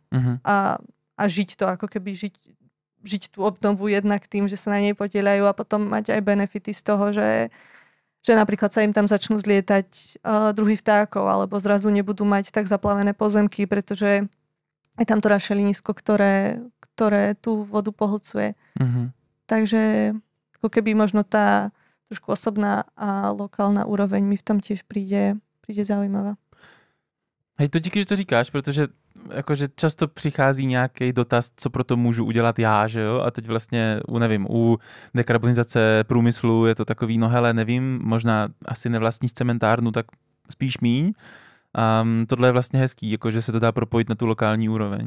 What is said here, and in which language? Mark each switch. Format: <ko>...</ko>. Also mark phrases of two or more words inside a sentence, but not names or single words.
<sk>A žiť to, ako keby žiť tú obnovu jednak tým, že sa na nej podieľajú a potom mať aj benefity z toho, že napríklad sa im tam začnú zlietať druhy vtákov alebo zrazu nebudú mať tak zaplavené pozemky, pretože je tam to rašelinisko, ktoré tú vodu pohlcuje. Takže ako keby možno tá trošku osobná a lokálna úroveň mi v tom tiež príde zaujímavá. Hej,</sk> <cs>to díky, že to říkáš, protože jakože často přichází nějaký dotaz, co pro to můžu udělat já, že jo? A teď vlastně, u dekarbonizace průmyslu je to takový, no hele, nevím, možná asi nevlastníš cementárnu, tak spíš míň. Tohle je vlastně hezký, jakože se to dá propojit na tu lokální úroveň.</cs>